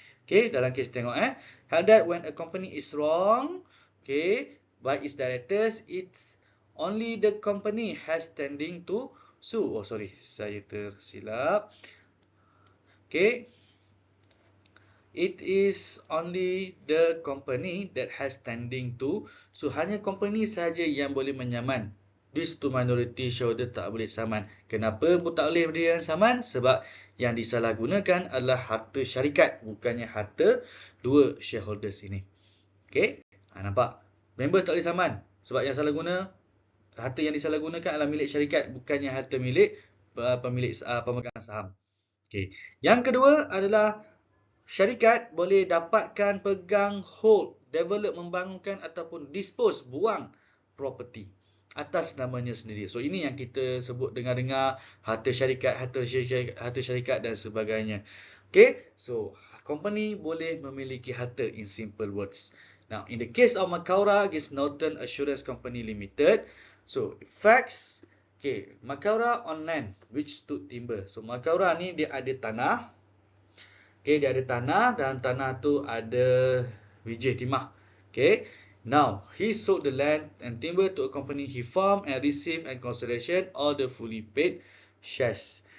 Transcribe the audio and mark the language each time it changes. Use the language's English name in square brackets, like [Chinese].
[English] Okay, [Malay] dalam kes tengok [English] held that when a company is wrong, okay, by its directors, it's only the company has standing to sue. Oh, sorry, [Malay] saya tersilap. [English] Okay, it is only the company that has standing to sue. [Malay] Hanya company saja yang boleh menyaman. [English] These 2 minority shareholder [Malay] tak boleh saman. Kenapa tak boleh dia yang saman? Sebab yang disalahgunakan adalah harta syarikat, bukannya harta 2 shareholders ini. Okay, nampak? Member tak boleh saman. Sebab yang salah guna, harta yang disalahgunakan adalah milik syarikat, bukannya harta milik pemilik pemegang saham. Okay. Yang kedua adalah syarikat boleh dapatkan, pegang, hold, develop, membangunkan ataupun dispose, buang property atas namanya sendiri. So ini yang kita sebut dengar-dengar harta syarikat dan sebagainya. Okay, so company boleh memiliki harta [English] in simple words. Now, in the case of Makaurau against Northern Assurance Company Limited, so facts, okay, Makaurau on land which stood timber. [Malay] So Makaurau ni dia ada tanah. Okay, dia ada tanah dan tanah tu ada biji timah. [English] Okay, now he sold the land and timber to a company he formed and received and consideration all the fully paid shares.